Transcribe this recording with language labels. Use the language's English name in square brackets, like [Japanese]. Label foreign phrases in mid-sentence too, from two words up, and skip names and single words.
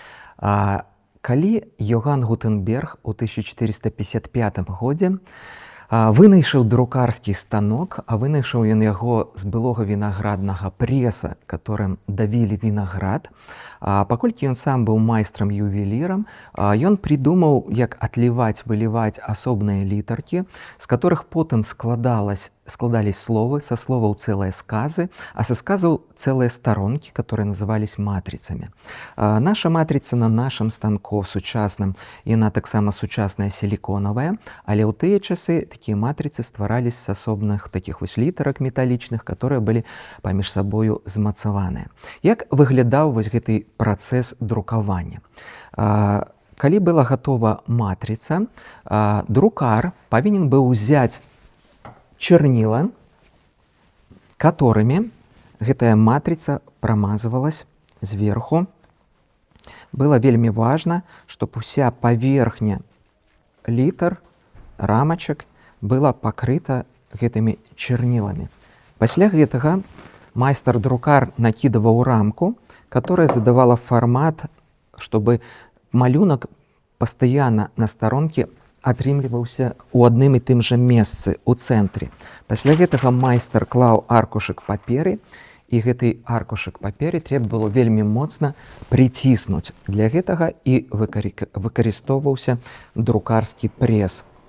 [Belarusian] Калі Йоган Гутенберг у 1455 годзе вынайшаў друкарскі станок, а вынайшаў ён яго з былога вінаграднага преса, которым давілі вінаград. Паколькі ён сам быў майстрам-ювелірам, ён придумаў, як атліваць, выліваць асобныя літаркі, з которых потым складались словы, со словаў цэлыя сказы, а со сказаў цэлыя сторонки, [Russian] которые назывались матрицами. [Belarusian] Наша матрица [Russian] на нашем станку [Belarusian] сучасным, яна таксама сучасная силиконовая, але ў тыя часы такія матрицы стварались з асобных таких вось літарак металлічных, которые былі паміж сабою змацаваныя. Як выглядаў вось гэты працэс друкавання? Калі была готова матрица, друкар павінен быў узяць чернила, которыми гэтая матрица [Russian] промазывалась сверху. [Belarusian] Было вельмі [Russian] важно, чтобы [Belarusian] уся паверхня літар, рамачак была покрыта гэтымі чернилами. Пасля гэтага майстар-друкар накидываў рамку, [Russian] которая задавала формат, чтобы [Belarusian] малюнак [Russian] постоянно на сторонке [Belarusian] атрымліваўся у адным і тым жа месцы, у цэнтры. Пасля гэтага майстар клаў аркушык паперы, і гэты аркушык паперы трэба было вельмі моцна прыціснуць. Для гэтага і выкарыстоўваўся друкарскі прес.